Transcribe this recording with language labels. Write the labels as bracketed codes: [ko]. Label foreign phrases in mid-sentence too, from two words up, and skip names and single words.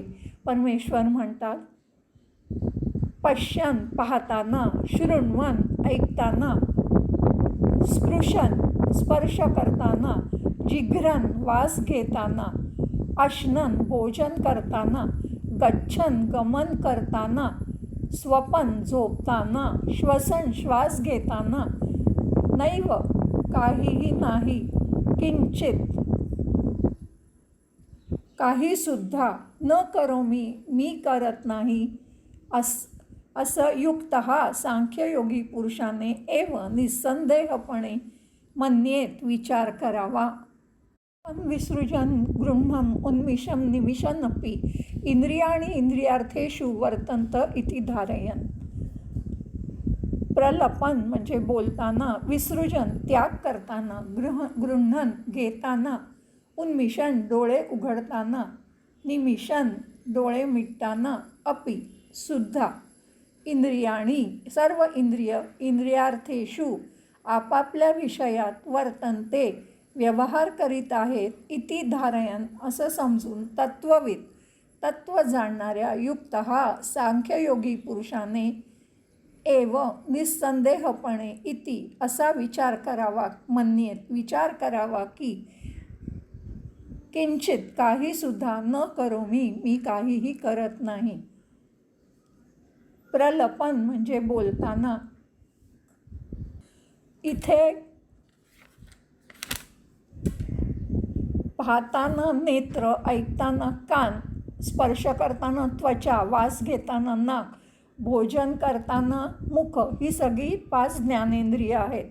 [mr] परमेश्वर म्हणतात, पश्यन पाहताना, शृण्वन ऐकताना, स्पृशन स्पर्श करताना, जिघ्रन वास घेताना, अश्नन भोजन करताना, गच्छन गमन करताना, स्वपन झोपताना, श्वसन श्वास घेताना, नैव काहीही नाही, किंचित काही सुद्धा, [sa] न करोमी [mr] मी करत नाही, असं युक्त सांख्ययोगी पुरुषाने निस्संदेहपणे मन्येत विचार करावा. [sa] विसृजन गृह्णम उन्मिषम निमिषन्नपि इंद्रियाणि इंद्रियार्थेषु वर्तन्त इति धारयन्. [mr] प्रलपन म्हणजे बोलताना, विसृजन त्याग करताना, गृह्णन घेताना, उन्मिषण डोळे उघडताना, निमिषन डोळे मिटताना, अपि सुद्धा, इंद्रियाणी सर्व इंद्रिय इंद्रियार्थेषु आपापल्या विषयात वर्तनते व्यवहार करीत आहेत [sa] इति धारयन [mr] असं समजून तत्त्वविद तत्त्व जाणणाऱ्या युक्त हा सांख्ययोगी पुरुषाने एव निस्संदेहपणे इति असा विचार करावा मन्येत विचार करावा की किंचित काहीसुद्धा [sa] न करोमी [mr] मी काहीही करत नाही. प्रलपन म्हणजे बोलताना. इथे पाहताना नेत्र, ऐकताना कान, स्पर्श करताना त्वचा, वास घेताना नाक, भोजन करताना मुख ही सगळी 5 ज्ञानेंद्रिय आहेत.